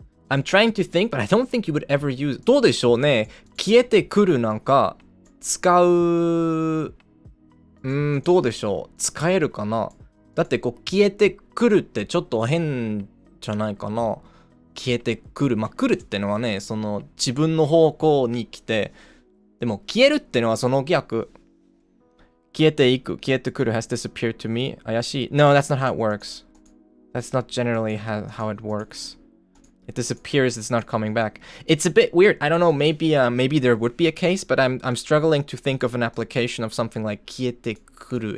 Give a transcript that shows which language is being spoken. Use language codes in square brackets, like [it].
[en] I'm trying to think, but I don't think you would ever use... [ja] どうでしょうね。消えてくるなんか使う...どうでしょう。使えるかな。だってこう消えてくるってちょっと変じゃないかな。消えてくる。まあ、来るってのはね、その自分の方向に来て、でも消えるってのはその逆。消えていく。 [en] 消えてくる has disappeared to me. [ja] 怪しい。 [en] No, that's not how it works. That's not generally how it works. It disappears, it's not coming back. It's a bit weird. I don't know, maybe there would be a case, but I'm struggling to think of an application of something like 消えてくる.